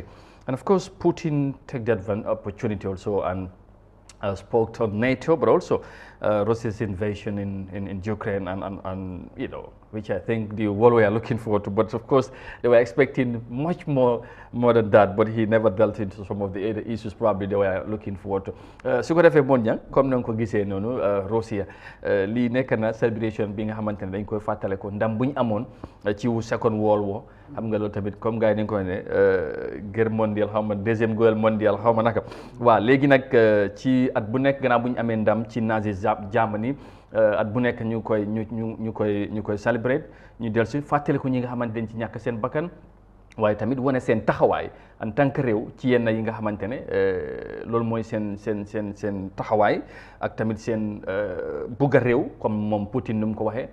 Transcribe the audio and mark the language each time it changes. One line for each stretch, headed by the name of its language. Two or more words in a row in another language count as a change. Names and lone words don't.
English: And of course, Putin took that opportunity also and spoke on NATO, but also Russia's invasion in Ukraine, and you know, which I think the world were looking forward to. But of course, they were expecting much more than that. But he never dealt into some of the other issues probably they were looking forward to.
Wolof: Su ko defee bon jang comme na nga ko gisee noonu Russia lii nekk na celebration bi nga xamante ne dañ koy fàttale ko ndam bu ñu amoon ci wu
English: Second World War.
Wolof: Xam nga loolu tamit comme gars yi dañ koy ne
French: guerre mondiale
Wolof: xaw ma
French: deuxième guerre mondiale
Wolof: xaw ma naka. waaw léegi nag ci at bu nekk gannaaw bu ñu amee ndam ci
English: Nazi Germany
Wolof: at bu nekk ñu koy célébrer ñu del si fàttaliku ñi nga xamante dañ ci ñàkk seen bakkan, waaye tamit wane seen taxawaay
French: en tant que
Wolof: réew ci yenn yi nga xamante ne loolu mooy seen taxawaay ak tamit seen bugg a réew comme moom Poutine nu mu ko waxee.